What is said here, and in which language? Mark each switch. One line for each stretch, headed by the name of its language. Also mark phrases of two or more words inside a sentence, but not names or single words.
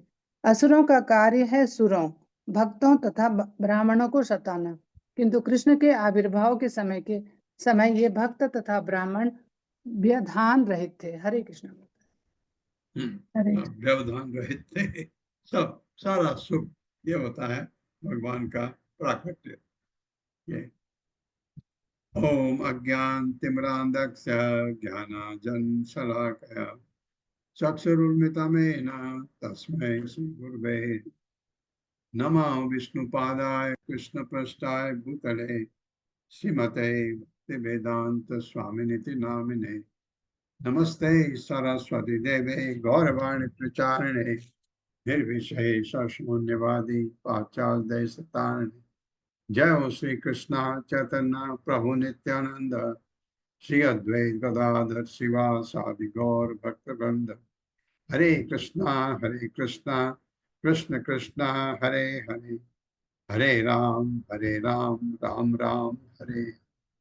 Hindi: असुरों का कार्य है सुरों, भक्तों तथा ब्राह्मणों को सताना, किंतु कृष्ण के आविर्भाव के समय ये भक्त तथा ब्राह्मण व्यवधान रहित थे। हरे कृष्ण। व्यवधान रहित थे, सब सारा सुख ये होता है भगवान का प्राकट्य।
Sanskrit: ये ओम अज्ञान तिमिरांधस्य ज्ञानांजन शलाकया चक्षुरुन्मिलितं तस्मै श्री गुरवे नमः। विष्णुपादाय कृष्णपृष्ठाय भूतले श्रीमते भक्तिवेदांत स्वामिनिति नामिने नमस्ते सरस्वती देवे गौरवाणी प्रचारिणे निर्विशेष शून्यवादी पाश्चात्य देशतारिणे। जय हो श्री कृष्ण चैतन्य प्रभु नित्यानंद श्री अद्वैत गदाधर शिवासादि गौर भक्तवृंद। हरे कृष्णा कृष्ण कृष्ण हरे हरे, हरे राम राम राम हरे